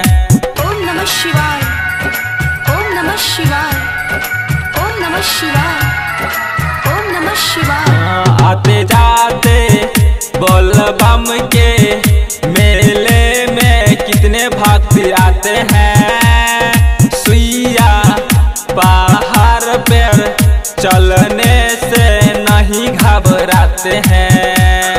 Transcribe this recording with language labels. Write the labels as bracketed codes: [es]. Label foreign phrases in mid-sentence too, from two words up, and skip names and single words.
[sa] ओम नमः शिवाय ओम नमः शिवाय ओम नमः शिवाय ओम नमः शिवाय। [hi] आते जाते बोल बम के मेले में कितने भक्त आते हैं सुइया पहाड़ पर चलने से नहीं घबराते हैं।